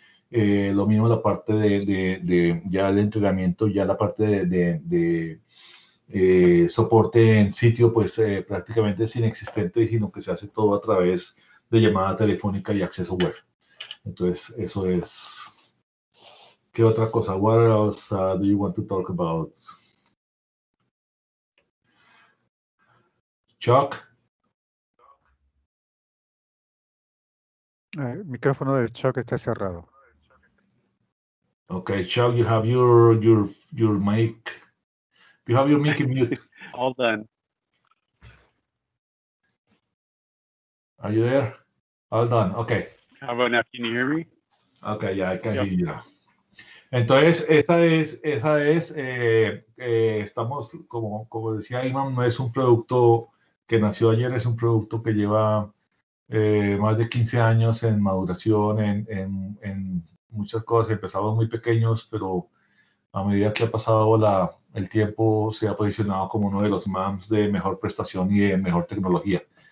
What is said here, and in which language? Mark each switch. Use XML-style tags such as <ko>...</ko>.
<es>Lo mismo la parte de ya el entrenamiento, ya la parte de soporte en sitio, pues prácticamente es inexistente, sino que se hace todo a través de llamada telefónica y acceso web. Entonces, eso es. ¿Qué otra cosa?</es> <en>What else do you want to talk about? Chuck?</en> <es>El micrófono de Chuck está cerrado.</es> <en>Okay, Chuck, you have your mic. You have your mic in mute. All done. Are you there? All done. Okay. How about now? Can you hear me? Okay, yeah, I can hear you now.</en> <es>Entonces, esa es estamos, como decía Imam, no es un producto que nació ayer, es un producto que lleva más de 15 años en maduración, en muchas cosas. Empezamos muy pequeños, pero a medida que ha pasado el tiempo, se ha posicionado como uno de los MAMs de mejor prestación y de mejor tecnología.</es>